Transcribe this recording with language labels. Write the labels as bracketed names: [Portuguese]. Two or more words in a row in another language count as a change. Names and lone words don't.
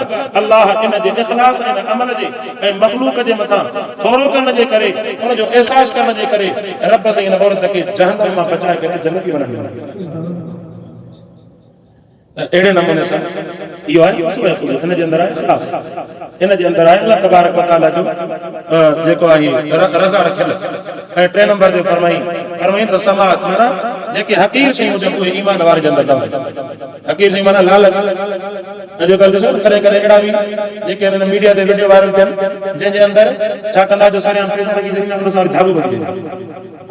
[Sindhi] अल्लाह इन जे इख़लास ऐं अमल जे ऐं मख़लूक जे मथां थोरो करण जे करे, उनजो एहसास करण जे करे रब सां इन औरत खे जहन्नम मां बचाए करे जन्नती बनाईंदो। अहिड़े नमूने सां इहो आहे इन जे अंदरि आहे इख़लास, इन जे अंदरि आहे [Arabic] الله تبارك وتعالى [Sindhi] जो जेको आहे रज़ा रखियल। ऐं 3 नंबर ते फरमाई त समात माना जेके हकीर शयूं हुजनि उहे ईमान वारे जे अंदरि न हुजनि। हकीर शयूं माना लालच। अॼुकल्ह ॾिसो न करे अहिड़ा बि जेके हिन मीडिया ते वीडियो वायरल थियनि जंहिंजे अंदरि छा कंदा जो सरियाम पैसा लॻी छॾींदा उन सां धाॻो ॿधी वेंदा।